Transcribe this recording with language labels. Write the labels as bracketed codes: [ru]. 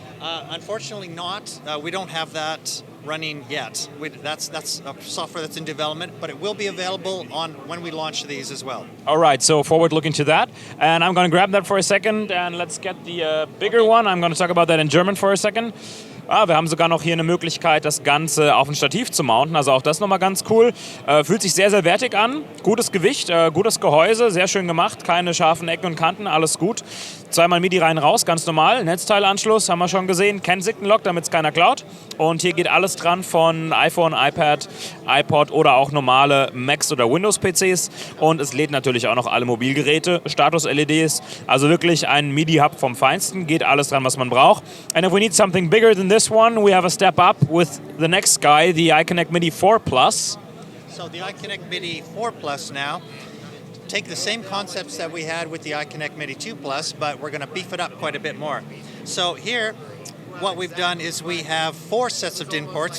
[en] Unfortunately not. We don't have that running yet. That's a software that's in development, but it will be available on when we launch these as well. All right, so forward looking to that. And I'm going to grab that for a second and let's get the bigger one. I'm going to talk about that in German for a second. [de] Wir haben sogar noch hier eine Möglichkeit, das Ganze auf ein Stativ zu mounten. Also auch das nochmal ganz cool. Fühlt sich sehr, sehr wertig an. Gutes Gewicht, gutes Gehäuse, sehr schön gemacht. Keine scharfen Ecken und Kanten, alles gut. Zweimal MIDI rein, raus, ganz normal. Netzteilanschluss haben wir schon gesehen. Kensington-Lock, damit es keiner klaut. Und hier geht alles dran von iPhone, iPad, iPod oder auch normale Macs oder Windows-PCs. Und es lädt natürlich auch noch alle Mobilgeräte, Status-LEDs. Also wirklich ein MIDI-Hub vom Feinsten. Geht alles dran, was man braucht. [en] And if we need something bigger than this one, we have a step up with the next guy, the iConnectivity 4 Plus. So the iConnectivity 4 Plus now take the same concepts that we had with the iConnectivity 2 Plus, but we're going to beef it up quite a bit more. So here, what we've done is we have 4 sets of DIN ports.